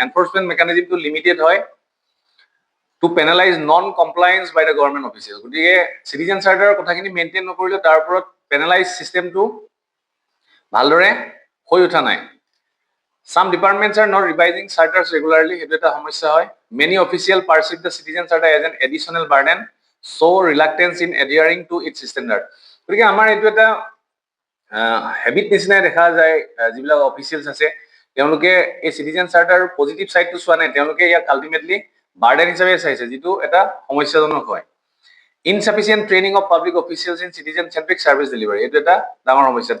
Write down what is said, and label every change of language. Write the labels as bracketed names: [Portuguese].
[English] Enforcement mechanism to limited হয় to penalize non-compliance by the government officials. [Assamese] গতিকে citizen charter কথাখিনি maintain নকৰিলে তাৰ ওপৰত পেনালাইজ চিষ্টেমটো ভালদৰে হৈ উঠা নাই। [English] Some departments are not revising charters regularly, [Assamese] সেইটো এটা সমস্যা হয়। [English] Many officials perceive the citizen charter as an additional burden, so reluctance in adhering to its standard. [Assamese] গতিকে আমাৰ এইটো এটা হেবিট নিচিনাই দেখা যায়, যিবিলাক অফিচিয়েলছ আছে তেওঁলোকে এই চিটিজেন চাৰ্টাৰ পজিটিভ ছাইডটো চোৱা নাই, তেওঁলোকে ইয়াক আল্টিমেটলি বাৰ্ডেন হিচাপে চাইছে, যিটো এটা সমস্যাজনক হয়। [English] insufficient training of public officials in citizen centric service delivery, [Assamese] এইটো এটা ডাঙৰ সমস্যা।